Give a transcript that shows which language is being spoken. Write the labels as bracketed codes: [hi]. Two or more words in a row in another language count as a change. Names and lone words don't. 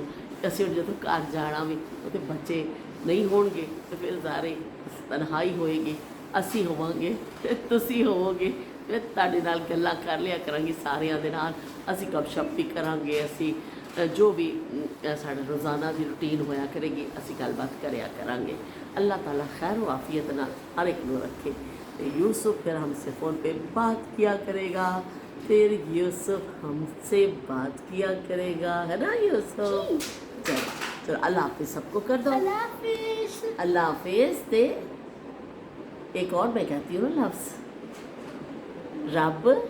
[pa] ਅਸੀਂ ਹੁਣ ਜਦੋਂ ਘਰ ਜਾਣਾ ਵੀ ਉੱਥੇ ਬੱਚੇ ਨਹੀਂ ਹੋਣਗੇ ਤੇ ਫਿਰ ਸਾਰੇ ਤਨਹਾਈ ਹੋਏਗੀ, ਅਸੀਂ ਹੋਵਾਂਗੇ ਤੁਸੀਂ ਹੋਵੋਗੇ। ਮੈਂ ਤੁਹਾਡੇ ਨਾਲ ਗੱਲਾਂ ਕਰ ਲਿਆ ਕਰਾਂਗੀ ਸਾਰਿਆਂ ਦੇ ਨਾਲ, ਅਸੀਂ ਗੱਪਸ਼ਪ ਵੀ ਕਰਾਂਗੇ, ਅਸੀਂ ਜੋ ਵੀ ਸਾਡਾ ਰੋਜ਼ਾਨਾ ਦੀ ਰੂਟੀਨ ਹੋਇਆ ਕਰੇਗੀ ਅਸੀਂ ਗੱਲਬਾਤ ਕਰਿਆ ਕਰਾਂਗੇ। [ur] اللہ تعالیٰ خیر و عافیت نال ہر ایک کو رکھے. تو یوسف پھر ہم سے فون پہ بات کیا کرے گا، پھر یوسف ہم سے بات کیا کرے گا، ہے نا یوسف. چلو اللہ حافظ سب کو کر دو. اللہ حافظ. اللہ حافظ. تے ایک اور میں کہتی ہوں لفظ، رب